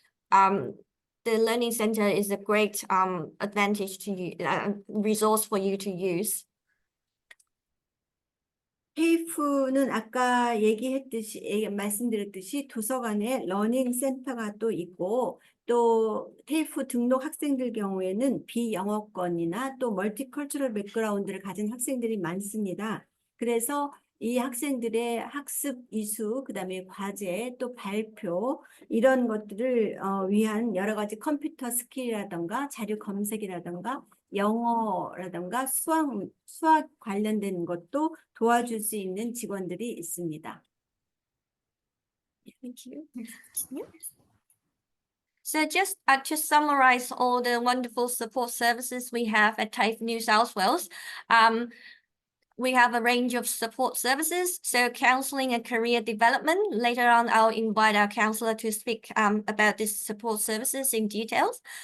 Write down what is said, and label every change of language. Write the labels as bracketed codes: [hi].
[en] The Learning Center is a great advantage to you, resource for you to use. [ko] TAFE는 아까 말씀드렸듯이 도서관에 러닝 센터가 또 있고 또 TAFE 등록 학생들 경우에는 비영어권이나 또 멀티컬처럴 백그라운드를 가진 학생들이 많습니다. 그래서 이 학생들의 학습 이수, 그다음에 과제, 또 발표 이런 것들을 위한 여러 가지 컴퓨터 스킬이라던가 자료 검색이라던가 영어라던가 수학 관련된 것도 도와줄 수 있는 직원들이 있습니다. [en] Thank you. So just to summarize all the wonderful support services we have at TAFE New South Wales, we have a range of support services, so counseling and career development. Later on, I'll invite our counselor to speak about these support services in details.